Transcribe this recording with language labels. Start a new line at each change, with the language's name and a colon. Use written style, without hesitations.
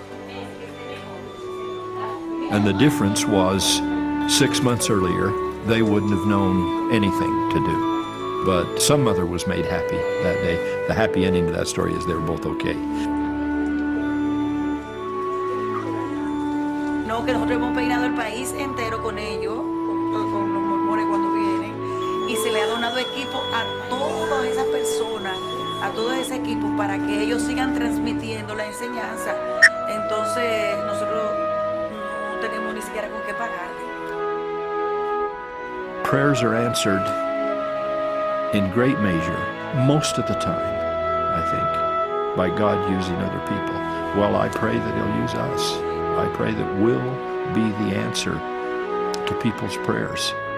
English: And the difference was 6 months earlier, they wouldn't have known anything to do. But some mother was made happy that day. The happy ending to that story is they were both okay.
Spanish: No, que nosotros hemos peinado el país entero con ellos, con los mormones cuando vienen, y se le ha donado equipo a todas esas personas, a todos esos equipos para que ellos sigan transmitiendo la enseñanza. Entonces nosotros no tenemos ni siquiera con qué pagarle.
English: Prayers are answered in great measure, most of the time, I think, by God using other people. Well, I pray that He'll use us. I pray that we'll be the answer to people's prayers.